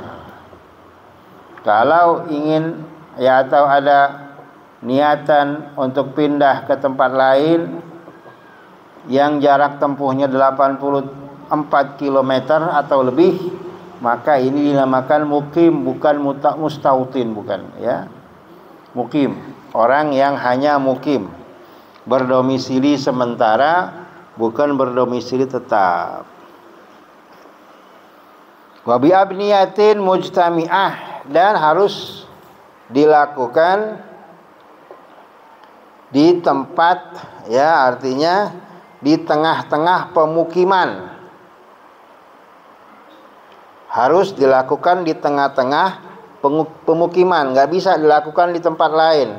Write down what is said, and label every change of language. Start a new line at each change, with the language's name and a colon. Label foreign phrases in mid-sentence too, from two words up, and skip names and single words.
Indonesian: Kalau ingin, ya, atau ada niatan untuk pindah ke tempat lain yang jarak tempuhnya 84 km atau lebih, maka ini dinamakan mukim, bukan mustautin, bukan, ya. Mukim, orang yang hanya mukim, berdomisili sementara, bukan berdomisili tetap.
Arabic: وبأبنية مجتمعة,
Indonesian: dan harus dilakukan di tempat, ya, artinya di tengah-tengah pemukiman. Harus dilakukan di tengah-tengah pemukiman, nggak bisa dilakukan di tempat lain.